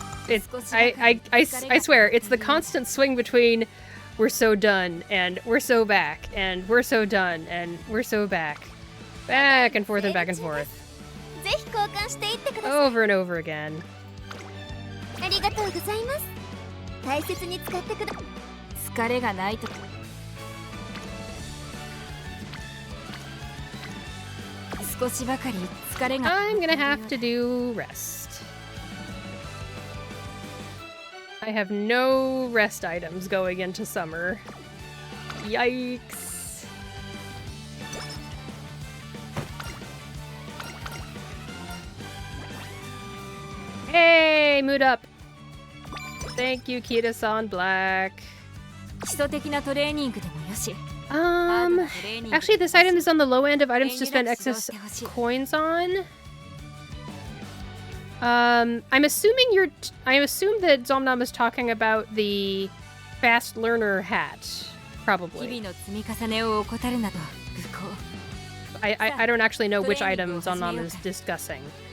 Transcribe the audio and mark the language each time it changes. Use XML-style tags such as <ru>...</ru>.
<en>I swear, it's the constant swing between we're so done and we're so back and we're so done and we're so back. Back and forth and back and forth.</en> <ja>ぜひ交換していってください。</ja> <en>Over and over again.</en> <ja>ありがとうございます。大切に使ってくだ。疲れがないと。少しばかり疲れが。</ja> <en>I'm gonna have to do rest. I have no rest items going into summer. Yikes. Hey, mood up. Thank you, Kita-san Black.</en> <ja>基礎的なトレーニングでもよし。</ja> <en>Actually, this item is on the low end of items to spend excess coins on. I assume that Zomnam is talking about the fast learner hat, probably. I don't actually know which item Zomnam is discussing.</en>